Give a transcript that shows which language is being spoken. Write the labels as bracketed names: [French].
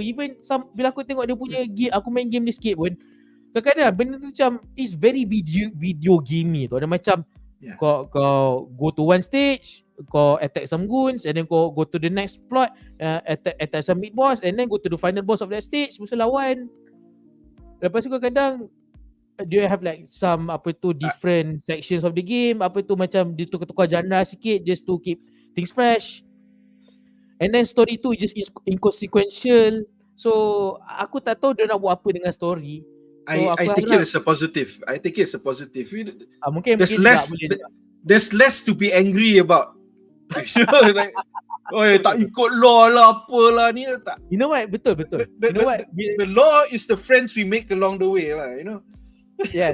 [Malay] Even bila aku tengok dia punya game, aku main game ni sikit pun, kadang-kadang benda tu macam [English] is very video gamey [Malay] tu. Ada macam kau [English] go to one stage, [Malay] kau [English] attack some goons, [Malay] and then kau [English] go to the next plot, attack some mid boss, and then go to the final boss of that stage, [Malay] musuh lawan. Lepas tu kadang-kadang [English] do you have like some [Malay] apa tu [English] different sections of the game, [Malay] apa tu macam dia tukar-tukar genre sikit [English] just to keep things fresh. And then story tu just inconsequential. [Malay] So aku tak tahu dia nak buat apa dengan story. [English] So I take it as a positive. [Malay] Mungkin [English] there's less to be angry about. [Malay] Like, tak ikut law lah, apalah ni tak. [English] You know what? Betul. You know what? The law is the friends we make along the way lah, you know. Yes.